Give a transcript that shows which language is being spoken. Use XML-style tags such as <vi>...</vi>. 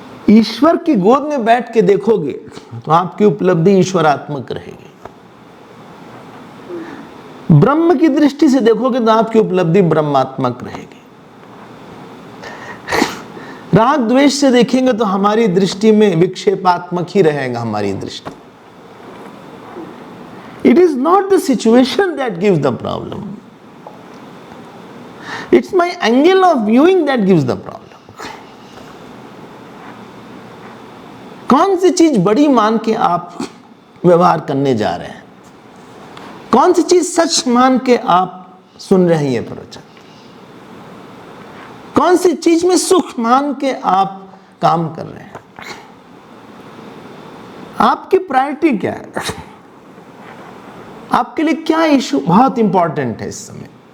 <hi>ईश्वर की गोद में बैठ के देखोगे तो आपकी उपलब्धि ईश्वरात्मक रहेगी। ब्रह्म की दृष्टि से देखोगे तो आपकी उपलब्धि ब्रह्मात्मक रहेगी। राग द्वेष से देखेंगे तो हमारी दृष्टि में विक्षेपात्मक ही रहेगा हमारी दृष्टि।</hi> <en>It is not the situation that gives the problem. It's my angle of viewing that gives the problem.</en> <hi>कौन सी चीज बड़ी मान के आप व्यवहार करने जा रहे हैं, कौन सी चीज सच मान के आप सुन रहे हैं ये प्रवचन, कौन सी चीज में सुख मान के आप काम कर रहे हैं, आपकी प्रायोरिटी क्या है, आपके लिए क्या इशू बहुत इंपॉर्टेंट है इस समय।</hi>